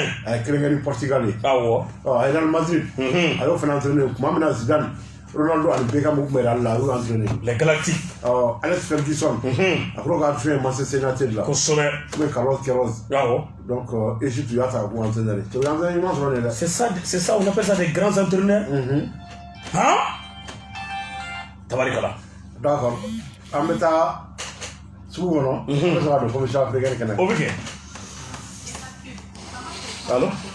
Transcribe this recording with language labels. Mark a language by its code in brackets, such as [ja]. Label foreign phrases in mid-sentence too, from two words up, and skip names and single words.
[bm] a ye 1 kɛ ni Portugal ye awɔ a ye Real Madrid a y'o fana entraîné tuma min na Zidane Ronaldo ani Beckham tun bɛ Real la a y'o entraîné [fr] les Galactiques [bm] Alex Ferguson a k'o ka fɛn Manchester United la kosɛbɛ n'o ye Carlos Queiroz awɔ donc Égypte y'a ta k'o entraîné de [fr] c'est entraîné [bm] ɲuman sɔrɔ de dɛ [fr] c'est ça on appelle ça des grands entraîneurs tabarikala [bm] d'accord an bɛ taa sugu kɔnɔ an bɛ sɔrɔ ka don [fr] commission africaine [bm] kɛnɛ o bɛ kɛ allo